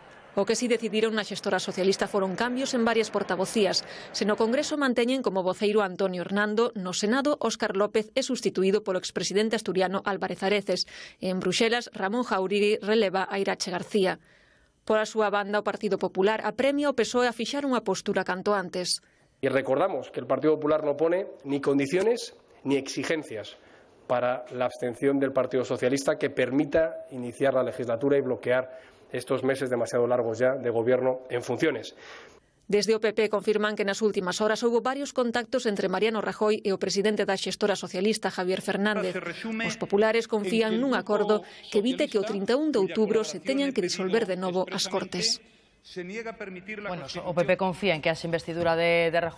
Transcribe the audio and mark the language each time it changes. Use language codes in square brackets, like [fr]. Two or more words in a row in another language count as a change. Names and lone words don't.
[gl] O que si decidiron na xestora socialista foron cambios en varias portavocías. Se no Congreso manteñen como voceiro Antonio Hernando, no Senado Óscar López é substituído polo expresidente asturiano Álvarez Areces. E en Bruxelas, Ramón Jáuregui releva a Irache García. Pola súa banda, o Partido Popular apremia o PSOE a fixar unha postura canto antes. [es] Y recordamos que el Partido Popular no pone ni condiciones ni exigencias para la abstención del Partido Socialista que permita iniciar la legislatura y bloquear estos meses demasiado largos ya de gobierno en funciones. [gl] Desde o PP confirman que nas últimas horas houbo varios contactos entre Mariano Rajoy e o presidente da xestora socialista Javier Fernández. Os populares confían nun acordo que evite que o 31 de outubro se teñan que disolver de novo as Cortes. Bueno, o PP confía en que haxe investidura de Rajoy.